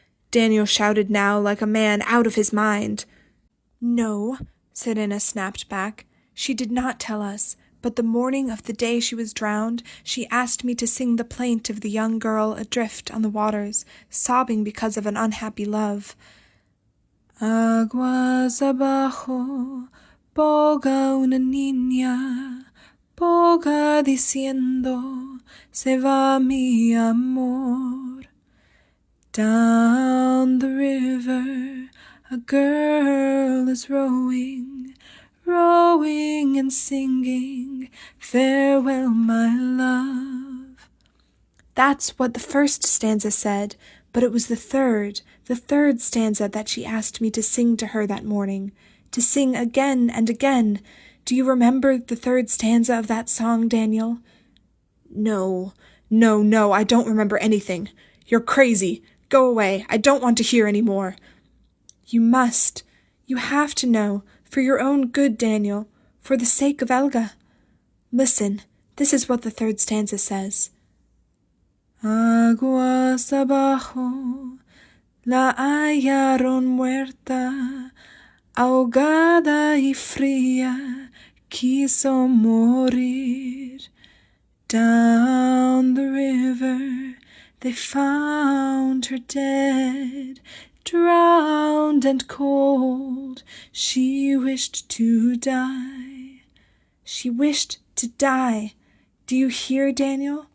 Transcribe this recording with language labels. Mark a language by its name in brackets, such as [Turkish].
[English] Daniel shouted now like a man out of his mind. "No," Serena snapped back. "She did not tell us, but the morning of the day she was drowned, she asked me to sing the plaint of the young girl adrift on the waters, sobbing because of an unhappy love. [Spanish] Aguas abajo, boga una niña, boga diciendo, se va mi amor. [English] Down the river, a girl is rowing, rowing and singing, farewell, my love." That's what the first stanza said, but it was the third stanza that she asked me to sing to her that morning, to sing again and again. Do you remember the third stanza of that song, Daniel? No, no, no, I don't remember anything. You're crazy. Go away. I don't want to hear any more. You must. You have to know, for your own good, Daniel, for the sake of Elga. Listen, this is what the third stanza says. [Spanish] Aguas abajo, la hallaron muerta, ahogada y fría, quiso morir. [English] Down the river they found her dead, drowned and cold, she wished to die. She wished to die. Do you hear, Daniel?